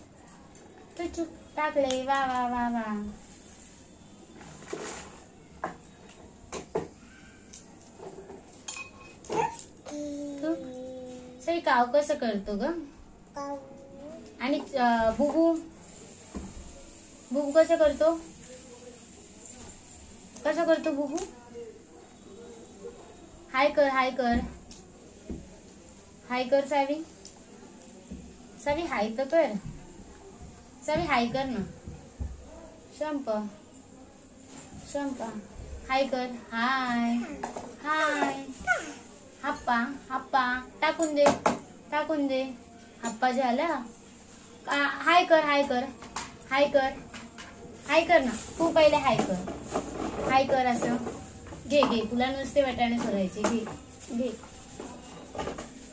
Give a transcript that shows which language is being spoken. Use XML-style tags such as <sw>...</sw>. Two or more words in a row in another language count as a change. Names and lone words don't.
<mr>तू चुप टाकले. वा वा वा वा. तू सई काव कसं करतो ग? आणि बुबू बुबू कसं करतो? कसं करतो बुबू? हाय कर हाय कर हाय कर. सावी सावी हाय तर कर. सावी हाय कर ना. शंप शंपा हाय कर. हाय हाय. हप्पा हप्पा. टाकून दे टाकून दे. हप्पा झाला. हाय कर हाय कर हाय कर हाय कर ना. तू पहिले हाय कर. हाय कर असं. घे घे, तुला नुसते वाटाणे सोडायचे. घे घे.</mr>